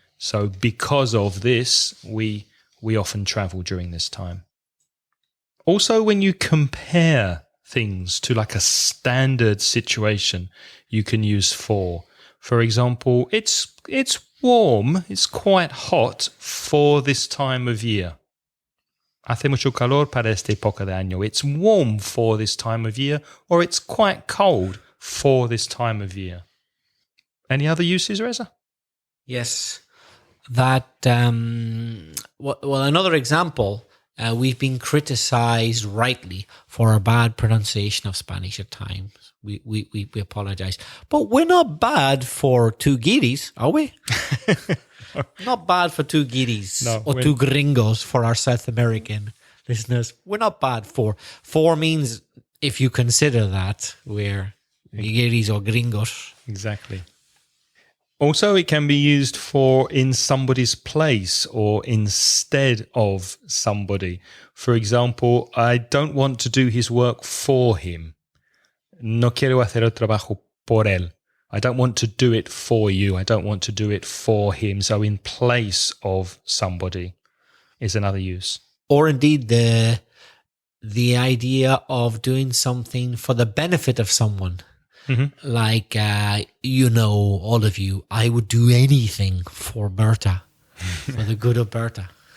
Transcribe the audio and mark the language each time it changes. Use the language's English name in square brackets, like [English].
[English] So because of this, we often travel during this time. Also, when you compare things to like a standard situation, you can use for. For example, it's warm, it's quite hot for this time of year. [Spanish] Hace mucho calor para esta época de año. [English] It's warm for this time of year, or it's quite cold for this time of year. Any other uses, Reza? Yes. That, well, another example, We've been criticized rightly for our bad pronunciation of Spanish at times. We apologize. But we're not bad for two guiris, are we? Not bad for two guiris or two gringos for our South American listeners. We're not bad for. For means, if you consider that, we're guiris or gringos. Exactly. Also, it can be used for in somebody's place or instead of somebody. For example, I don't want to do his work for him. [Spanish] No quiero hacer el trabajo por él. [English] I don't want to do it for you. I don't want to do it for him. So in place of somebody is another use. Or indeed the idea of doing something for the benefit of someone. Mm-hmm. Like, all of you, I would do anything for Berta, for the good of Berta.